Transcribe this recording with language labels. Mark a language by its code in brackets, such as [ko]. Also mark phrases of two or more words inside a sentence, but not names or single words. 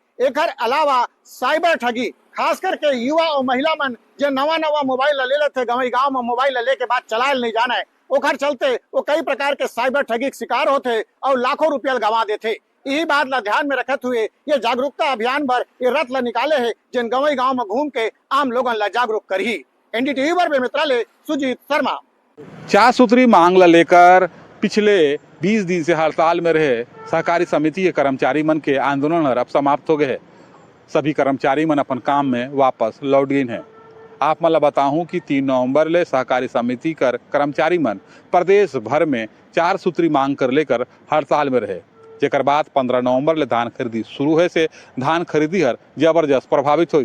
[hne] एक अलावा साइबर ठगी खास करके युवा और महिला मन जो नवा नवा मोबाइल ले लेते गांव में मोबाइल लेके बाद चलाए नहीं जाना है ओकर चलते वो कई प्रकार के साइबर ठगी के शिकार होते और लाखों रुपया गंवा देते। यही बात ला ध्यान में रखते हुए ये जागरूकता अभियान पर ये रथ ला निकाले है जिन गांव में घूम के आम लोगन ला जागरूक करी। एनडीटीवी पर बेमेतरा ले सुजीत शर्मा। 4 सूत्री मांग ला लेकर पिछले 20 दिन से हड़ताल में रहे सहकारी समिति के कर्मचारी मन के आंदोलन अब समाप्त हो गए है। सभी कर्मचारी मन अपन काम में वापस लौट गए हैं। आप मन ला बताऊं कि 3 नवंबर ले सहकारी समिति कर कर्मचारी मन प्रदेश भर में 4 सूत्री मांग कर लेकर हड़ताल में रहे, जेकर बाद 15 नवंबर ले धान खरीदी शुरू हुए से धान खरीदी हर जबरदस्त प्रभावित हुई।